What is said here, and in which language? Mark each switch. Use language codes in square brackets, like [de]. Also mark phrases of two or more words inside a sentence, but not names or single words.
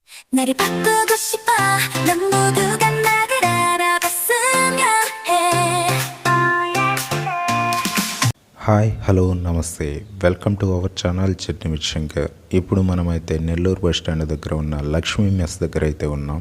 [ko] 나를 바꾸고 싶어 넌 모두가 나를 알아봤으면 해 [en] Hi hello namaste welcome to our channel Chutney with Shankar. [te] ఇప్పుడు మనమైతే నెల్లూరు [en] bus stand [te] దగ్గర ఉన్న లక్ష్మీ మెస్ దగ్గర అయితే ఉన్నాం.